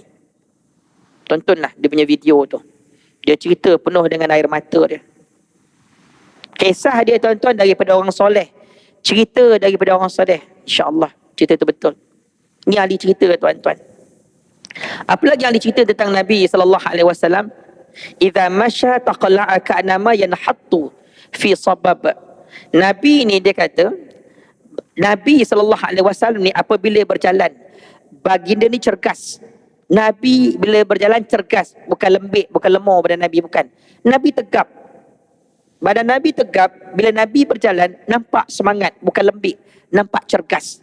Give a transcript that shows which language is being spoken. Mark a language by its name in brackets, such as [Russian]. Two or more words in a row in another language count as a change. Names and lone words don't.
[Malay] Tontonlah dia punya video tu. Dia cerita penuh dengan air mata dia. Kisah dia tuan-tuan daripada orang soleh. Cerita daripada orang soleh. [Arabic] إن شاء الله [Malay] cerita tu betul. Ni ahli cerita tuan-tuan. Apa lagi yang dicerita tentang Nabi SAW? [Arabic] إذا مشى تقلع كأنما ينحط في صبب. [Malay] Nabi ni dia kata, Nabi SAW ni apabila berjalan, baginda ni cergas. Nabi bila berjalan cergas, bukan lembik, bukan lemah badan Nabi, bukan. Nabi tegap. Badan Nabi tegap, bila Nabi berjalan nampak semangat, bukan lembik, nampak cergas.